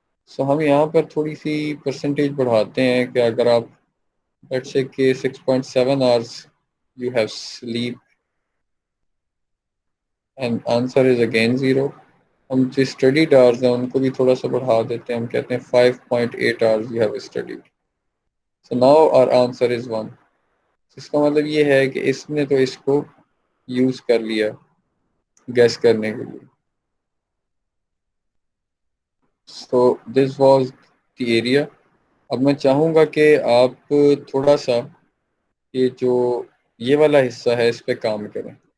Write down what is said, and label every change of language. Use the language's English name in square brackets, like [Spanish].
[Urdu] سو ہم یہاں پر تھوڑی سی پرسنٹیج بڑھاتے ہیں کہ اگر آپ لیٹس سے کہ [English] 6.7 hours you have sleep and answer is again 0. [Urdu] ہم جو اسٹڈیڈ آورز ہیں ان کو بھی تھوڑا سا بڑھا دیتے ہیں. ہم کہتے ہیں [English] 5.8 hours you have studied. So now our answer is 1. [Urdu] اس کا مطلب یہ ہے کہ اس نے تو اس کو یوز کر لیا گیس کرنے کے لیے. [English] So this was the area. [Urdu] اب میں چاہوں گا کہ آپ تھوڑا سا یہ جو یہ والا حصہ ہے اس پہ کام کریں.